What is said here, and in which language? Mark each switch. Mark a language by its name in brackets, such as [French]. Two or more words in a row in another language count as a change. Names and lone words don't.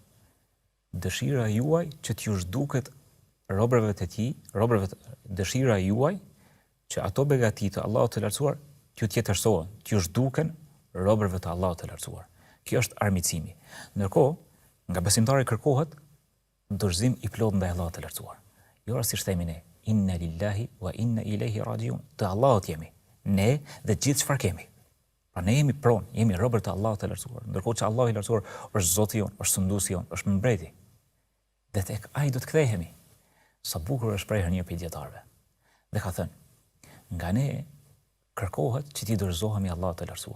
[Albanian] Dëshira juaj që t'ju zhduket robërve të tij, dëshira juaj që ato begati të Allahut të Lartësuar t'ju tjetërsohen, t'ju zhduken robërve të Allahut të Lartësuar. Kjo është armiqësimi. Ndërkohë, nga besimtari kërkohet dorëzim i plot ndaj Allahut të Lartësuar. Jo rastisht themi ne, [Arabic] إنا لله وإنا إليه راجعون. [Albanian] Të Allahut jemi, ne dhe gjithë çfarë kemi. Pra ne jemi pronë, jemi robër të Allahut të Lartësuar. Ndërkohë që Allahu i Lartësuar është Zoti jon, është sunduesi jon, është mbreti. Dhe tek ai do të kthehemi. Sa bukur është shprehja një prej dietarëve. Dhe ka thënë, nga ne kërkohet që ti dorëzohemi Allahut të Lartësuar.